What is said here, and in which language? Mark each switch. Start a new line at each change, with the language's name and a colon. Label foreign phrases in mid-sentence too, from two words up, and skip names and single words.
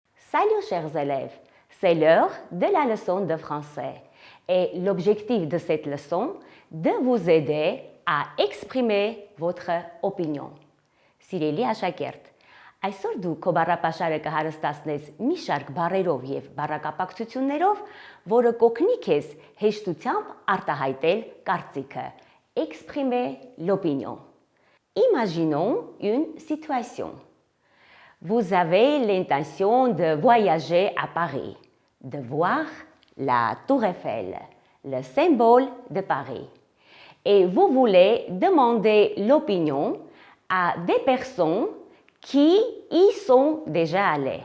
French: Salut chers élèves, c'est l'heure de la leçon de français et l'objectif de cette leçon de vous aider à exprimer votre opinion.
Armenian: Սիրելի աշակերտ, այսօր դու քո բառապաշարը կհարստացնես մի շարք բառերով եւ բառակապակցություններով, որը կօգնի քեզ հեշտությամբ արտահայտել կարծիքը,
French: exprimer l'opinion. Imaginons une situation. Vous avez l'intention de voyager à Paris, de voir la Tour Eiffel, le symbole de Paris. Et vous voulez demander l'opinion à des personnes qui y sont déjà allées.